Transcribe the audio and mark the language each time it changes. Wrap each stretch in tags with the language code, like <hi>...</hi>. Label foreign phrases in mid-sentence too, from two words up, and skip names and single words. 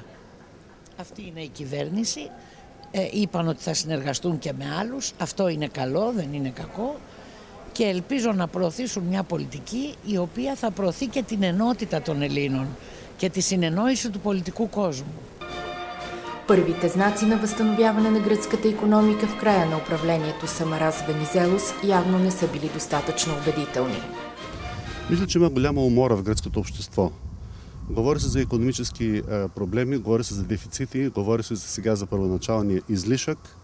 <el>Αυτή είναι η κυβέρνηση. Είπαν ότι θα συνεργαστούν και με άλλους. Αυτό είναι καλό, δεν είναι κακό. Και ελπίζω να προωθήσουν μια πολιτική η οποία θα προωθεί και την ενότητα των Ελλήνων και τη συνεννόηση του πολιτικού κόσμου.</el> <bg>Първите знаци на възстановяване на гръцката икономика в края на управлението Самарас Венизелос явно не са били достатъчно убедителни. Мисля, че има голяма умора в гръцкото общество. Говори се за икономически проблеми, говори се за дефицити, говори се сега за първоначалния излишък.</bg>